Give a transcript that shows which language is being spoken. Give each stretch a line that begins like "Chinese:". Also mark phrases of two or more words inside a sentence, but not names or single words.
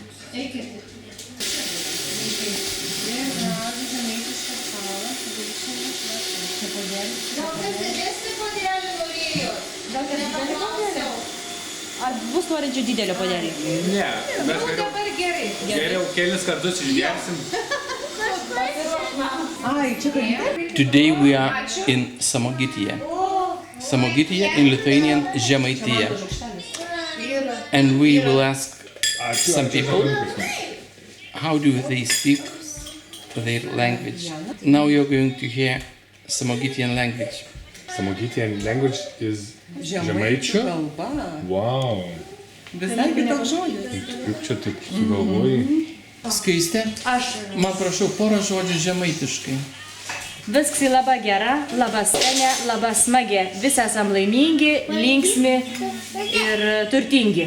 Lithuanian: Eikit. Čia Ar bus norinčių didelio puodelį? Ne, mes geriau kelis kartus išgersim.
English: Today we are in Samogityje. Samogityje in Lithuanian Žemaitija. And we will ask some people how do they speak their language. Now you're going to hear Samogitian language. Samogitian language is žemaičių.
Lithuanian: kalba.
English: Wow.
Lithuanian: Visai kitoks žodis. Kaip čia taip sugalvojai? Skaiste, man prašau porą žodžių žemaitiškai. Viskas labai gera, labai skania, labai smagi. Visi esam laimingi, linksmi ir turtingi.